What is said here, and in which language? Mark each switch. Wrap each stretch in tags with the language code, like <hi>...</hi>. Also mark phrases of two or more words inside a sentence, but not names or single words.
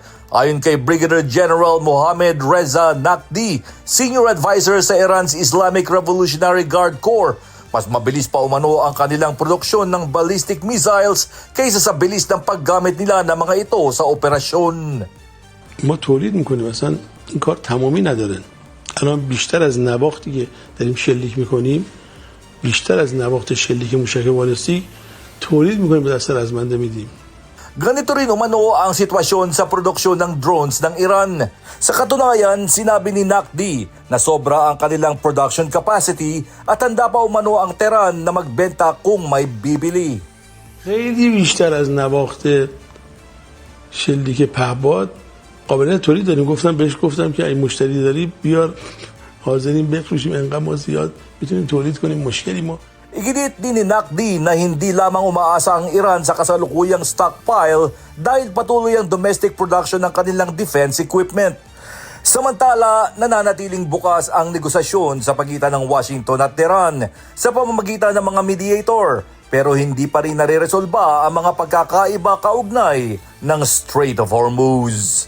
<tl>Ayon kay</tl> <en>Brigadier General</en> <tl>Mohammad Reza Naqvi,</tl> <en>Senior Advisor</en> <tl>sa Iran's Islamic Revolutionary Guard Corps, Mas mabilis pa umano ang kanilang produksyon ng</tl> <en>ballistic missiles</en> <tl>kaysa sa bilis ng paggamit nila ng mga ito sa operasyon.</tl> <fa>ما تولید میکنیم اصلا این کار تمامی نداره. الان بیشتر از نواختی که داریم شلیک میکنیم، بیشتر از نواخت شلیک موشک بالستیک تولید میکنیم به دست رزمنده میدیم.</fa> <tl>Ganito rin umano ang sitwasyon sa produksyon ng drones ng Iran. Sa katunayan, sinabi ni Nakdi na sobra ang kanilang</tl> <en>production capacity</en> <tl>at handa pa umano ang Tehran na magbenta kung may bibili.</tl> <fa>خیلی بیشتر از نواخت شلیک پهباد قابلیت تولید داریم. بهش گفتم که اگه مشتری داری بیار، حاضرین بفروشیم، انقدر ما زیاد میتونیم تولید کنیم، مشکلی ما.</fa> <tl>Iginit din ni Nakdi na hindi lamang umaasa ang Iran sa kasalukuyang stockpile dahil patuloy ang</tl> <en>domestic production</en> <tl>ng kanilang</tl> <en>defense equipment.</en> <tl>Samantala, nananatiling bukas ang negosasyon sa pagitan ng Washington at Tehran sa pamamagitan ng mga mediator, pero hindi pa rin nare-resolba ang mga pagkakaiba kaugnay ng Strait of Hormuz.</tl>